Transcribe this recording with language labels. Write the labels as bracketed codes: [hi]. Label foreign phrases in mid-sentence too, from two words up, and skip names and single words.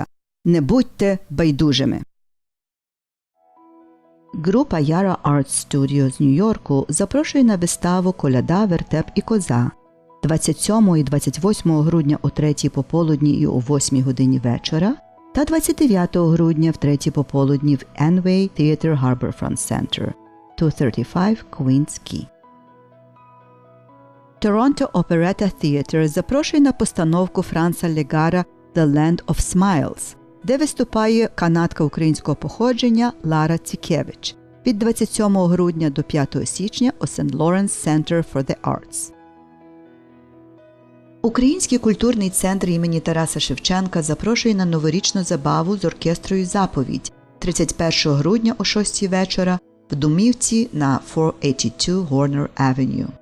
[uk] Не будьте байдужими. Група Yara Art Studio з Нью-Йорку запрошує на виставу «Коляда, вертеп і коза» 27 і 28 грудня о 3 пополудні і о 8 годині вечора та 29 грудня в 3 пополудні в Enway Theatre Harborfront Center, 235 Queens Quay. Toronto Operetta Theatre запрошує на постановку Франца Легара «The Land of Smiles», де виступає канадка українського походження Лара Цікевич від 27 грудня до 5 січня у St. Lawrence Center for the Arts. Український культурний центр імені Тараса Шевченка запрошує на новорічну забаву з оркестрою «Заповідь» 31 грудня о 6 вечора в домівці на 482 Horner Avenue.